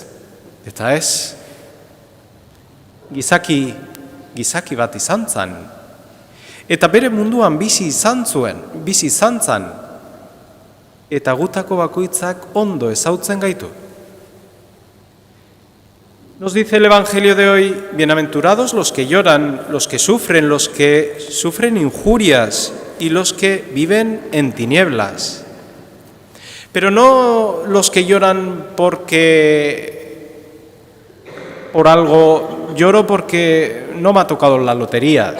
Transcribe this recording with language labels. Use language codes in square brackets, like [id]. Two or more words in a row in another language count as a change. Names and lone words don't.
[eu] Eta ez, gizaki bat izan zan. Eta bere munduan bizi izan zan, eta gutako bakoitzak ondo ezautzen gaitu. [es] Nos dice el Evangelio de hoy: bienaventurados los que lloran, los que sufren injurias y los que viven en tinieblas. Pero no los que lloran por algo, lloro porque no me ha tocado la lotería.